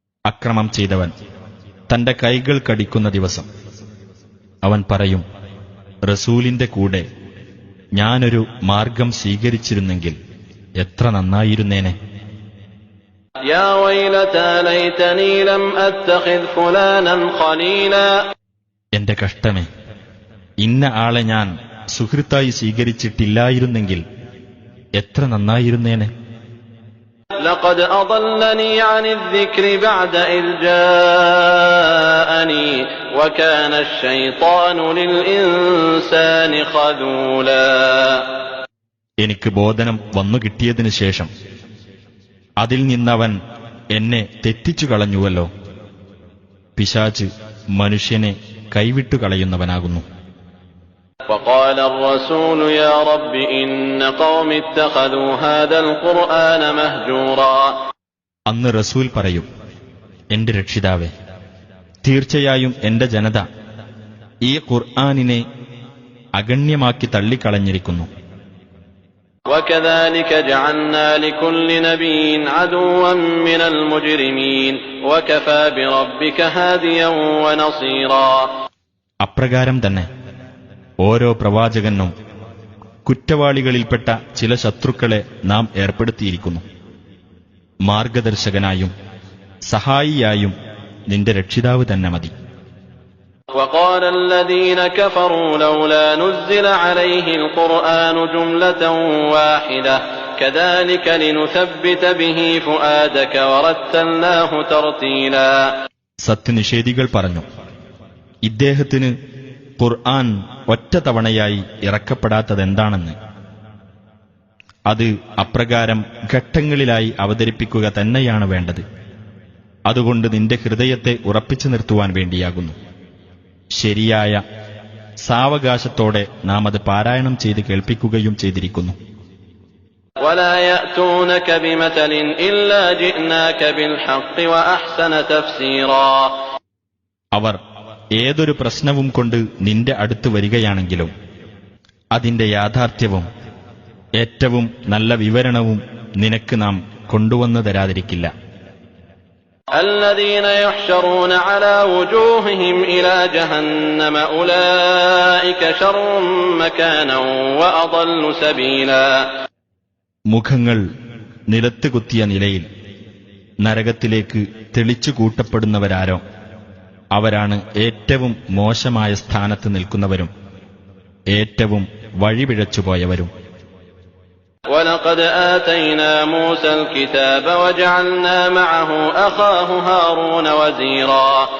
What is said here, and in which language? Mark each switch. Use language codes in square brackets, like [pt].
[ml] അക്രമം ചെയ്തവൻ തന്റെ കൈകൾ കടിക്കുന്ന ദിവസം അവൻ പറയും, റസൂലിന്റെ കൂടെ ഞാനൊരു മാർഗം സ്വീകരിച്ചിരുന്നെങ്കിൽ എത്ര നന്നായിരുന്നേനെ. [ar] يَا وَيْلَتَى لَيْتَنِي لَمْ أَتَّخِذْ فُلَانًا خَلِيلًا. [ml] എന്റെ കഷ്ടമേ, ഇന്ന ആളെ ഞാൻ സുഹൃത്തായി സ്വീകരിച്ചിട്ടില്ലായിരുന്നെങ്കിൽ എത്ര നന്നായിരുന്നേനെ. [ar] لقد أضلني عن الذكر بعد إذ جاءني وكان الشيطان للإنسان خذولا. [ml] എനിക്ക് ബോധനം വന്നു കിട്ടിയതിനു ശേഷം അതിൽ നിന്നവൻ എന്നെ തെറ്റിച്ചു കളഞ്ഞുവല്ലോ. പിശാച് മനുഷ്യനെ കൈവിട്ടു കളയുന്നവനാകുന്നു. [ar] وقال الرسول يا رب إن قوم اتخذوا هذا القرآن مهجورا. [ml] അന്ന് റസൂൽ പറയും, എന്റെ രക്ഷിതാവേ, തീർച്ചയായും എന്റെ ജനത ഈ ഖുർആനിനെ അഗണ്യമാക്കി തള്ളിക്കളഞ്ഞിരിക്കുന്നു. [ar] وكذلك جعلنا لكل نبي عدوا من المجرمين وكفى بربك هاديا ونصيرا. [ml] അപ്രകാരം തന്നെ ഓരോ പ്രവാചകനും കുറ്റവാളികളിൽപ്പെട്ട ചില ശത്രുക്കളെ നാം ഏർപ്പെടുത്തിയിരിക്കുന്നു. മാർഗദർശകനായും സഹായിയായും നിന്റെ രക്ഷിതാവ് തന്നെ മതി. [ar] وقال الذين كفروا لولا نزل عليه القرآن جملة واحدة كذلك لنثبت به فؤادك ورتلناه ترتيلا. [ml] സത്യനിഷേധികൾ പറഞ്ഞു, ഇദ്ദേഹത്തിന് ഖുർആൻ ഒറ്റ തവണയായി ഇറക്കപ്പെടാത്തതെന്താണെന്ന്. അത് അപ്രകാരം ഘട്ടങ്ങളിലായി അവതരിപ്പിക്കുക തന്നെയാണ് വേണ്ടത്. അതുകൊണ്ട് നിന്റെ ഹൃദയത്തെ ഉറപ്പിച്ചു നിർത്തുവാൻ വേണ്ടിയാകുന്നു. ശരിയായ സാവകാശത്തോടെ നാം അത് പാരായണം ചെയ്ത് കേൾപ്പിക്കുകയും ചെയ്തിരിക്കുന്നു. [ar] ولا يأتونك بمثل إلا جئناك بالحق وأحسن تفسيرا. [ml] അവർ ഏതൊരു പ്രശ്നവും കൊണ്ട് നിന്റെ അടുത്ത് വരികയാണെങ്കിലും അതിന്റെ യാഥാർത്ഥ്യവും ഏറ്റവും നല്ല വിവരണവും നിനക്ക് നാം കൊണ്ടുവന്നു തരാതിരിക്കില്ല. [ar] الذين يحشرون على وجوههم إلى جهنم أولئك شر مكانا وأضل سبيلا. [ml] മുഖങ്ങൾ നിലത്ത് കുത്തിയ നിലയിൽ നരകത്തിലേക്ക് തെളിച്ചു കൂട്ടപ്പെടുന്നവരാരോ അവരാണ് ഏറ്റവും മോശമായ സ്ഥാനത്ത് നിൽക്കുന്നവരും ഏറ്റവും വഴിപിഴച്ചുപോയവരും. [ar] وَلَقَدْ آتَيْنَا مُوسَى الْكِتَابَ وَجَعَلْنَا مَعَهُ أَخَاهُ هَارُونَ وَزِيرًا.